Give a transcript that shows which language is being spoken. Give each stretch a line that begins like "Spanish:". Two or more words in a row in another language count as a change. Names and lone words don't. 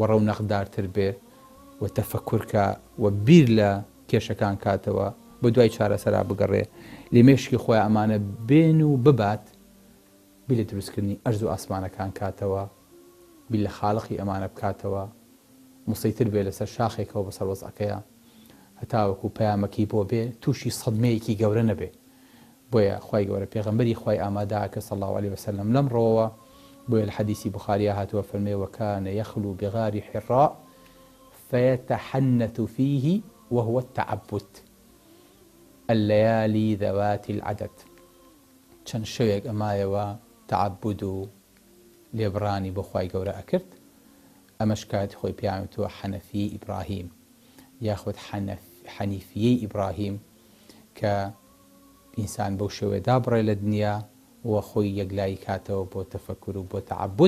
Central Kurdish: ڕەونەقدارتر بێ و تەفەکورکە و بیر لە کێشەکان کاتەوە بە دوای چارەسەرا بگەڕێ، لێ مێشکی خۆی ئەمانە بێن و ببات، بیر لە دروستکردنی ئەرز و ئاسمانەکان کاتەوە، بیر لە خاڵقی ئەمانە بکاتەوە، مسەیتر بێ لەسەر شاخێکەوە بەسەر وەزعەکەیە، هەتاوەکو پەیامەکی بۆ بێ تووشی سەدمەیەکی گەورە نەبێ. بۆیە خوای گەورە پێغەمبەری خوای ئامادەکە
Arabic: صلی الله عليه وسلم
Central Kurdish: لەم ڕۆوە، بۆیە لە حەدیثی بوخاریە هاتووە فەرمێ
Arabic: وەکانە یەخلو بغار حراء فيتحنث فيه وهو التعبد الليالي ذوات العدد.
Central Kurdish: چەند شەوێک ئەمایەوە تعبد و لێبڕانی بۆ خوای گەورە ئەکرد، ئەمەش کاتی خۆی پیاوێتوە حەنەفی ئیبراهیم یاخود حەنیفیەی ئیبراهیم کە ئینسان بەو شێوەیەدا بڕێ لە دنیا و خۆی یەکلایی کاتەوە بۆ تەفەکر و بۆ تعبد.